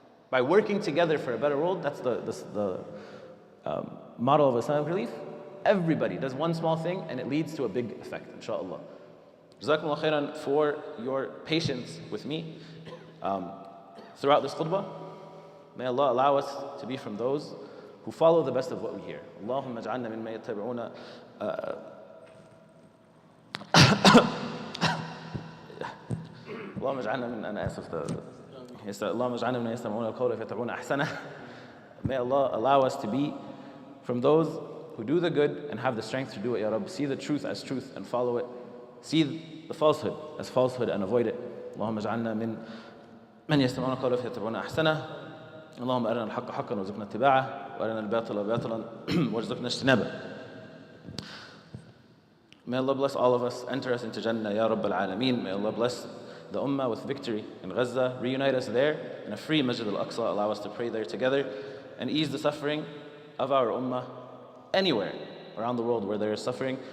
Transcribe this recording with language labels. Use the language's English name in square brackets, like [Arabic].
[English] By working together for a better world, that's the model of Islamic Relief. Everybody does one small thing, and it leads to a big effect, inshallah. Jazakumullah khairan for your patience with me throughout this khutbah. May Allah allow us to be from those who follow the best of what we hear. [Arabic] Allahumma ij'alna mimman yattabi'una اللهم اجعلنا من أنا آسف اللهم اجعلنا من يستمعون القول فيتبعون أحسنه. [English] May Allah allow us to be from those who do the good and have the strength to do it, Ya Rabb. See the truth as truth and follow it. See the falsehood as falsehood and avoid it. [Arabic] اللهم اجعلنا من يستمعون القول فيتبعون أحسنه. اللهم أرنا الحق حقا وارزقنا اتباعه وأرنا الباطل باطلا وارزقنا اجتنابه. [English] May Allah bless all of us, enter us into Jannah, Ya Rabbal Alameen. May Allah bless the Ummah with victory in Gaza, reunite us there in a free Masjid al-Aqsa, allow us to pray there together, and ease the suffering of our Ummah anywhere around the world where there is suffering.